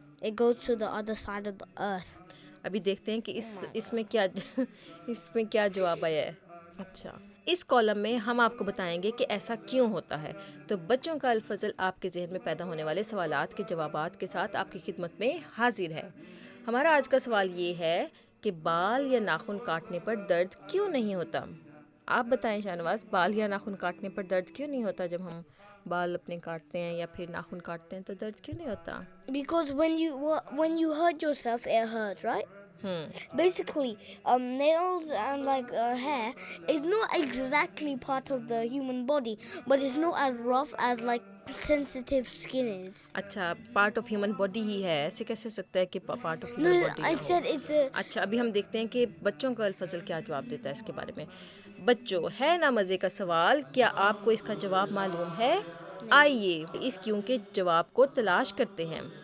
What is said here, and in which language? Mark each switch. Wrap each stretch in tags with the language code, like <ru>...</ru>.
<en>It goes to the other side of the earth.</en> <ur>ابھی دیکھتے ہیں کہ اس میں کیا جواب آیا ہے. اچھا، اس کالم میں ہم آپ کو بتائیں گے کہ ایسا کیوں ہوتا ہے. تو بچوں کا الفضل آپ کے ذہن میں پیدا ہونے والے سوالات کے جوابات کے ساتھ آپ کی خدمت میں حاضر ہے. ہمارا آج کا سوال یہ ہے کہ بال یا ناخن کاٹنے پر درد کیوں نہیں ہوتا. آپ بتائیں شاہنواز، بال یا ناخن کاٹنے پر درد کیوں نہیں ہوتا؟ جب ہم بال اپنے کاٹتے ہیں یا پھر ناخن کاٹتے ہیں تو درد کیوں نہیں ہوتا؟</ur> <en>Because when you hurt yourself, it hurts, right? Basically, nails and like hair is not exactly part of the human body, but it's not as rough as like sensitive skin is.</en> <ur>اچھا،</ur> <en>part of human body</en> <ur>he ہے، ایسے کیسے ہو سکتا ہے کہ part of</ur> <en>No, human body I said it's a.</en> <ur>اچھا، ابھی ہم دیکھتے ہیں کہ بچوں کا الفضل کیا جواب دیتا ہے اس کے بارے میں. بچوں، ہے نا مزے کا سوال؟ کیا آپ کو اس کا جواب معلوم ہے؟ آئیے اس کیوں کے جواب کو تلاش کرتے ہیں.</ur>